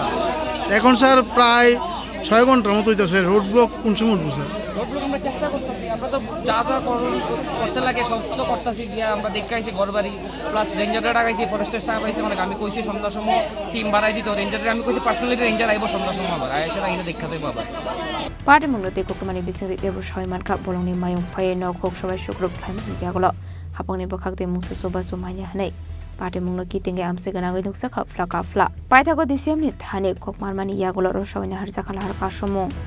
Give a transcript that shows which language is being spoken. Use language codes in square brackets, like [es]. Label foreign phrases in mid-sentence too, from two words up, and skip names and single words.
[bn] এখন স্যার প্রায় 6 ঘন্টার মতো হইতেছে, [en] road block [bn] কোন সময় উঠবো স্যার? [en] road block [bn] আমরা চেষ্টা করতেছি, আমরা তো যা যা করতে লাগে সব তো করতেছি, গিয়া আমরা দেখাইছি ঘর বাড়ি, প্লাস রেঞ্জাররা টাকাইছি, ফরেস্টের স্টাফ আইছে, মানে আমি কইছি সন্ধ্যার সময় টিম বাড়াই দিত, রেঞ্জাররা আমি কইছি পার্সোনালি রেঞ্জার আইব সন্ধ্যার সময় আবার আয়সা এনে দেখা যাইব আবার। [brx] पाटिमुंगति कोक्टमानि बिसिंति देव सावैमानका बलंनि मायुं फायै नखुक सबाय सुक्रुप खालामनाय यागल हापांनि बखागदे मुंसे सोबा सुमायनो हानाय पाटिमुंगनो कितिंगे आमसे गनागै नुकसा खाफ्ला काफ्ला पाइथागो दिसियामनि थाने कोकमारमानि यागल रसावैनो हारजाखा लाहार कासमु